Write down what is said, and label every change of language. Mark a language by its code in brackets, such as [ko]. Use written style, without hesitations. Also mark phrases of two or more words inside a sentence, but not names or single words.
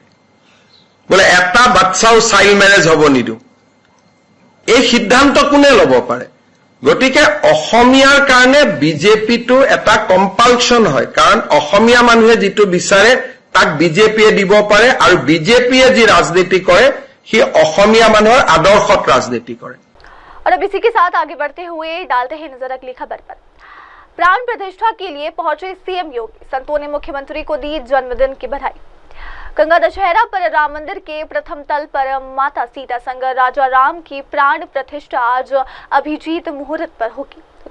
[as] বোলে এটা বাচ্চাও [en] child marriage [as] হ'ব নিদিওঁ, এই সিদ্ধান্ত কোনে ল'ব পাৰে? গতিকে অসমীয়াৰ কাৰণে বিজেপিটো এটা কম্পালচন হয়, কাৰণ অসমীয়া মানুহে যিটো বিচাৰে তাক বিজেপিয়ে দিব পাৰে, আৰু বিজেপিয়ে যি ৰাজনীতি কৰে সি অসমীয়া মানুহৰ আদৰ্শত ৰাজনীতি কৰে। [hi] और अब इसी के साथ आगे बढ़ते हुए डालते हैं नजर अगली खबर पर। प्राण प्रतिष्ठा के लिए पहुंचे सीएम योगी, संतों ने मुख्यमंत्री को दी जन्मदिन की बधाई। गंगा दशहरा पर राम मंदिर के प्रथम तल पर माता सीता संग राजा राम की प्राण प्रतिष्ठा आज अभिजीत मुहूर्त पर होगी।